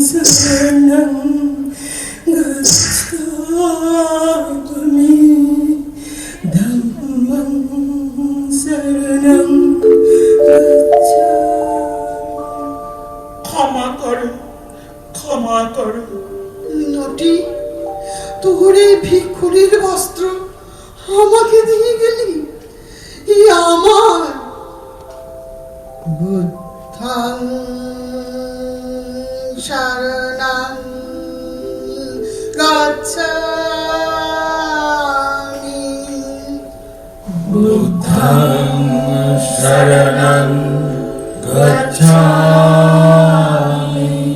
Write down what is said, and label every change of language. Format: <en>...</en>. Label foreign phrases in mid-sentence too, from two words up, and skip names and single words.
<pi>शरणं गच्छामि धम्मं शरणं</pi> <bn>ক্ষমা করো, ক্ষমা করো। নটি, তোর এই ভিক্ষুরীর বস্ত্র আমাকে দিয়ে গেলি, এই আমার</bn> <pi>বুদ্ধং শরণং গচ্ছামি বুদ্ধং শরণং গচ্ছামি</pi>